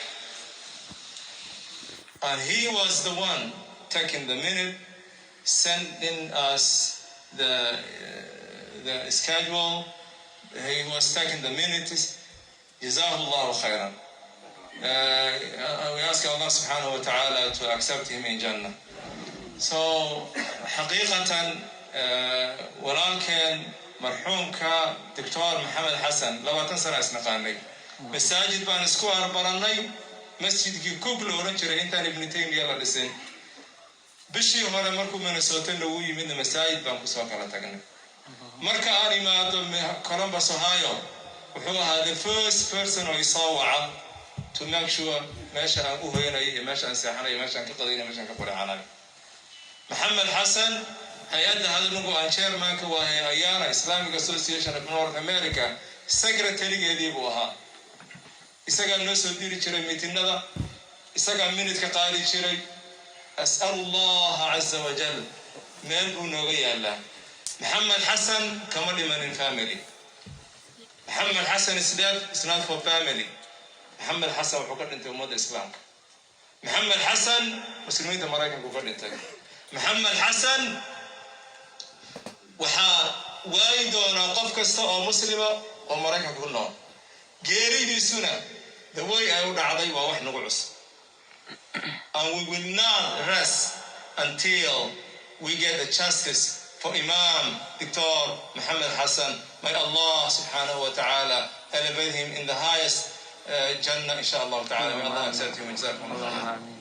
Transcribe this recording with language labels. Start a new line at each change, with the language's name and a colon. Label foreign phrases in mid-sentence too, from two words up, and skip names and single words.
English: And he was the one taking the minute, sending us the schedule. He was taking the minutes.
Arabic: جزاه الله خيرا.
English: We ask Allah
Arabic: سبحانه وتعالى
English: to accept him in Jannah. So,
Somali: حقيقة walaalkeen marxuumka Dr. Muhammad Hassan 20 sano isnaqaanay masaajid baan isku arbaranay masjidkii Cook la oran jiray intaan Ibn Taymiyyah la dhisin bishii hore markuu Minnesota lagu yimid masaajid baan ku soo kala tagnay marka aan imaado Columbus Ohio wuxuu ahaa
English: the first
Somali: person oo isoo waca
English: to make sure
Somali: meesha aan u hoyanay iyo meesha aan seexanay meesha aan ka qadaynay meesha aan ka quracanay Muhammad Hassan hay'adda hadalku aan chairmanka waa IANA Islamic Association of North America secretary-geedii buu ahaa isaga noo soo diri jiray miitinada isaga minute ka qaadi jiray
Arabic: أسأل الله عز وجل
Somali: meel buu nooga yaalaa Muhammad Hassan kama dhimanin
English: family Muhammad Hassan is dead, it's not for family
Somali: Muhammad Hassan wuxuu ka dhintay ummadda islaamka Muhammad Hassan muslimiinta Mareykanka ku dhintay Muhammad Hassan waxaa waayi doonaa qof kasta oo muslima oo Mareykanka ku nool geeridiisuna
English: the way
Somali: ay u dhacday waa wax nagu cusub
English: and we will not rest until we get the justice for Imam Dr. Muhammad Hassan. May Allah
Arabic: سبحانه وتعالى
English: elevate him in the highest Jannah
Arabic: إن شاء الله تعالى.
English: May Allah accept him. Jazakumullah.